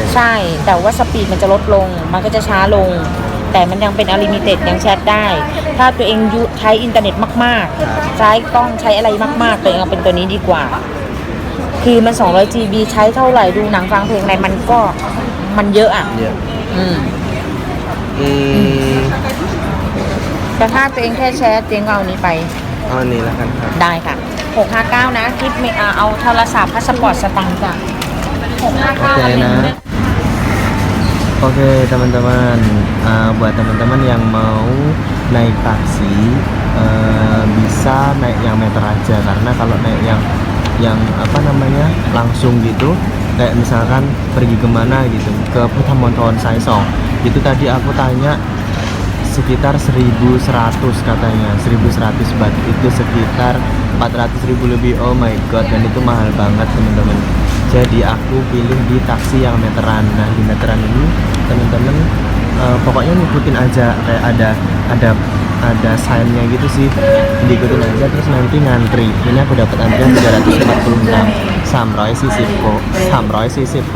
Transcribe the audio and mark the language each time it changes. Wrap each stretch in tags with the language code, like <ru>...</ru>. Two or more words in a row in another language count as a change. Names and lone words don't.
<th>ใช่แต่ว่าสปีดมันจะลดลงมันก็จะช้าลงแต่มันยังเป็น Unlimited ยังแชทได้ถ้าตัวเองใช้อินเทอร์เน็ตมากๆใช้กล้องใช้อะไรมากๆตัวเองเอาเป็นตัวนี้ดีกว่าคือมัน200 GB ใช้เท่าไหร่ดูหนังฟังเพลงอะไรมันเยอะอ่ะแต่ถ้าตัวเองแค่แชทตัวเองเอานี้ไป เอาอันนี้แล้วกันครับ ได้ค่ะ659นะคิดไม่เอาโทรศัพท์พาสปอร์ตสตังค์จ้ะ659นะ</th> <id>Oke teman-teman, buat teman-teman yang mau naik taksi bisa naik yang meter aja karena kalau naik yang apa namanya langsung gitu kayak misalkan pergi kemana gitu ke Puttamonthon Sai Song itu tadi aku tanya sekitar 1.100 katanya 1.100 baht itu sekitar 400.000 lebih.</id> <en>Oh my god,</en> <id>dan itu mahal banget teman-teman. Jadi aku pilih di taksi yang meteran. Nah di meteran ini teman-teman pokoknya ngikutin aja kayak ada ada sign-nya gitu sih, diikutin aja terus nanti ngantri. Ini aku dapat antrian 346 Samroy Sisipo.</id>